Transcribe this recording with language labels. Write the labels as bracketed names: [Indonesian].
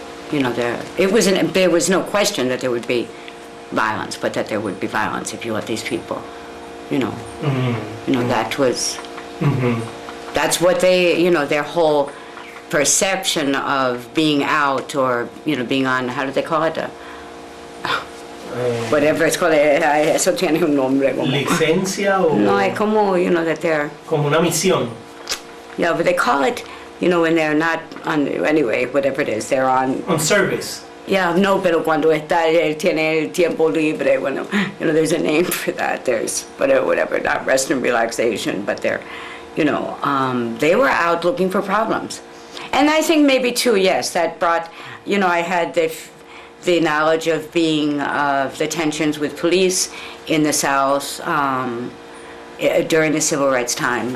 [English] there was no question that there would be violence, but that there would be violence if you let these people, that was, that's what they, their whole perception of being out or, being on, how do they call it? Whatever it's called, [Spanish] eso tiene un nombre. ¿Licencia o...? No, es como, [English] that they're... [Spanish] Como una misión. [English] Yeah, but they call it, when they're not on, anyway, whatever it is, they're on... On service. [Spanish] Yeah, no, pero cuando tiene tiempo libre, bueno, [English] there's a name for that. There's, whatever, not rest and relaxation, but they're, they were out looking for problems. And I think maybe too, yes, that brought, I had the knowledge of being, of the tensions with police in the South during the civil rights time.